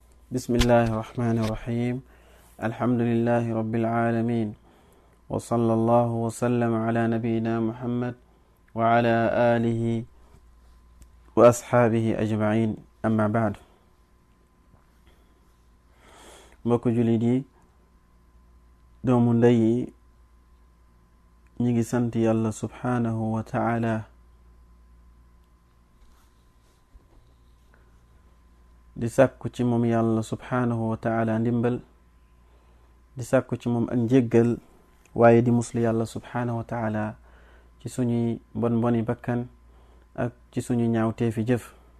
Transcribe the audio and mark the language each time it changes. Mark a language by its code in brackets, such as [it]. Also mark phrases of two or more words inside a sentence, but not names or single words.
[ar] بسم الله الرحمن الرحيم. الحمد لله رب العالمين، وصلى الله وسلم على نبينا محمد وعلى آله وأصحابه أجمعين. أما بعد. [wo] mbokk jullit yi, doomu ndey yi, ñi ngi sant yàlla [ar] سبحانه وتعالى [wo] di sàkku ci moom yàlla [ar] سبحانه وتعالى [wo] ndimbal, di sàkku ci moom ak njéggal, waaye di muslu yàlla subhanahu wa ta'ala ci suñuy mboni bakkan ak ci suñu ñaawteefi jëf,